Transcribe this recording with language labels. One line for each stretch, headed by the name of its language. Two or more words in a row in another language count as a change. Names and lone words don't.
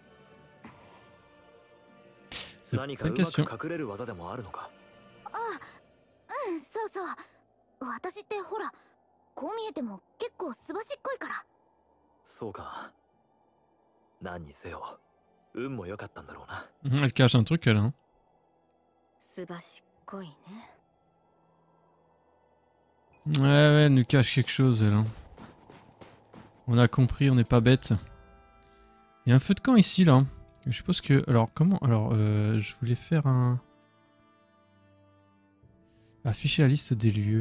Japanese: 何かうまく隠れる技でもあるのか？ああ、うん、そうそう。私ってほら、こう見えても結構すばしっこいから。そうか。何にせよ運も良かったんだろうな。
French: Elle cache un truc, elle. Hein.
Japanese: すばしっこいね。
French: Ouais, ouais, elle nous cache quelque chose, elle. Hein. On a compris, on n'est pas bête. Il y a un feu de camp ici, là. Je suppose que... Alors, comment... Alors, je voulais faire un... Afficher la liste des lieux.